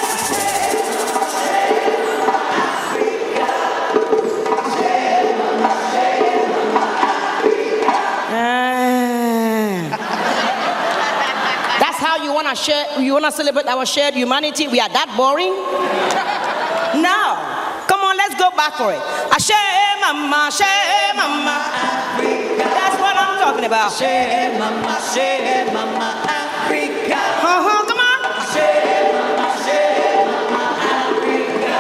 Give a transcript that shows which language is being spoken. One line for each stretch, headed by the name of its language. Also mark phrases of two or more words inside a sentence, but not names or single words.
English: That's how you wanna share. You wanna celebrate our shared humanity? We are that boring? No. Come on, let's go back for it. Ashe mama, Africa. That's what I'm talking about. Ashe mama, Africa. Come on. Ashe mama, Africa.